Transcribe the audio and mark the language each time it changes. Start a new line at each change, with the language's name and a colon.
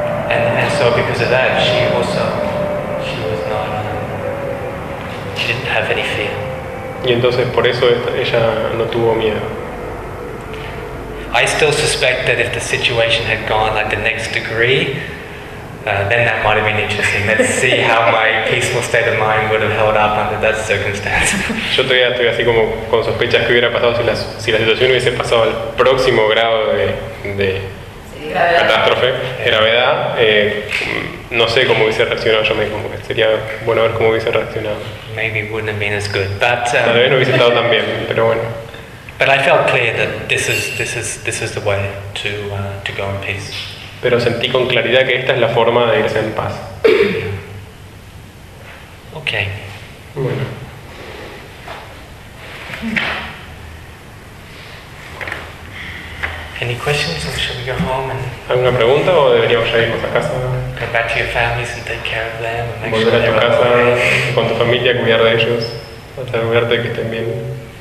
English: And so because of that, she didn't have any fear.
Spanish: Y entonces por eso ella no tuvo miedo.
English: I still suspect that if the situation had gone like the next degree, then that might have been interesting. Let's see how my peaceful state of mind would have held up under that circumstance.
Spanish: Yo todavía estoy así como con sospechas que hubiera pasado si la situación hubiese pasado al próximo grado de catástrofe, gravedad. No sé cómo hubiese reaccionado yo mismo. Sería bueno ver cómo hubiese reaccionado.
English: Maybe it wouldn't have been as good, but
Spanish: tal vez no hubiese estado tan bien, pero bueno.
English: But I felt clear that this is the way to go in peace.
Spanish: Pero sentí con claridad que esta es la forma de irse en paz.
English: Ok.
Spanish: Bueno.
English: Any questions? Or should we go home and
Spanish: ¿alguna pregunta o deberíamos ya irnos a casa?
English: Go back to your families and take care of them.
Spanish: Volver a tu casa con tu familia, cuidar de ellos, asegurarte que estén bien.